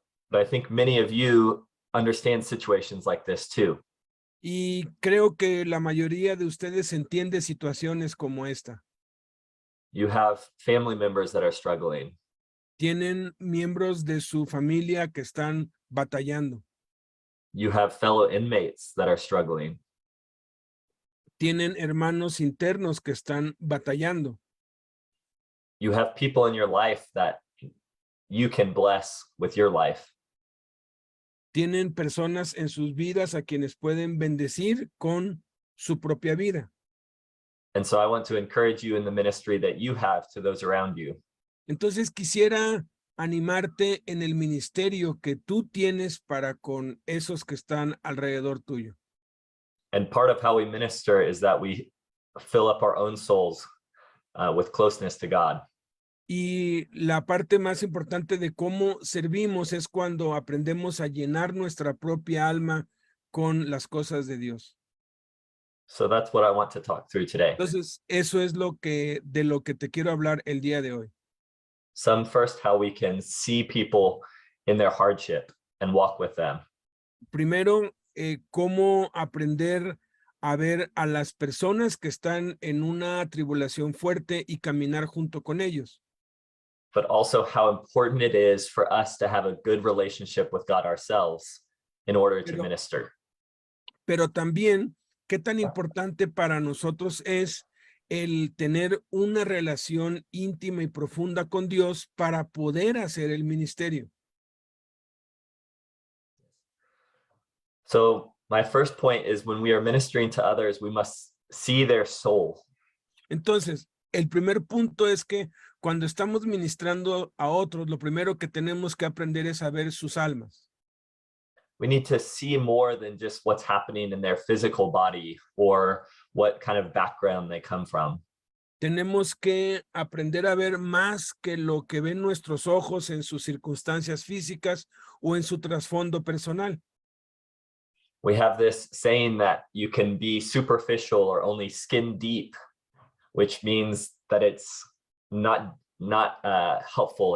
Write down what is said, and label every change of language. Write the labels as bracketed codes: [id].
[en] But I think many of you understand situations like this too. [es] Y creo que la mayoría de ustedes entiende situaciones como esta. [en] You have family members that are struggling. [es] Tienen miembros de su familia que están batallando. [en] You have fellow inmates that are struggling. [es] Tienen hermanos internos que están batallando. [en] You have people in your life that you can bless with your life. [es] Tienen personas en sus vidas a quienes pueden bendecir con su propia vida. [en] And so I want to encourage you in the ministry that you have to those around you. [es] Entonces quisiera animarte en el ministerio que tú tienes para con esos que están alrededor tuyo. [en] And part of how we minister is that we fill up our own souls with closeness to God. [es] Y la parte más importante de cómo servimos es cuando aprendemos a llenar nuestra propia alma con las cosas de Dios. [en] So that's what I want to talk through today. [es] Entonces, eso es de lo que te quiero hablar el día de hoy. [en] Some first, how we can see people in their hardship and walk with them. [es] Primero, cómo aprender a ver a las personas que están en una tribulación fuerte y caminar junto con ellos. [en] But also how important it is for us to have a good relationship with God ourselves in order to minister. [es] Pero también, qué tan importante para nosotros es el tener una relación íntima y profunda con Dios para poder hacer el ministerio. [en] So my first point is when we are ministering to others, we must see their soul. [es] Entonces, el primer punto es que cuando estamos ministrando a otros, lo primero que tenemos que aprender es a ver sus almas. [en] We need to see more than just what's happening in their physical body or what kind of background they come from. [es] Tenemos que aprender a ver más que lo que ven nuestros ojos en sus circunstancias físicas o en su trasfondo personal. [en] We have this saying that you can be superficial or only skin deep, which means that it's not helpful.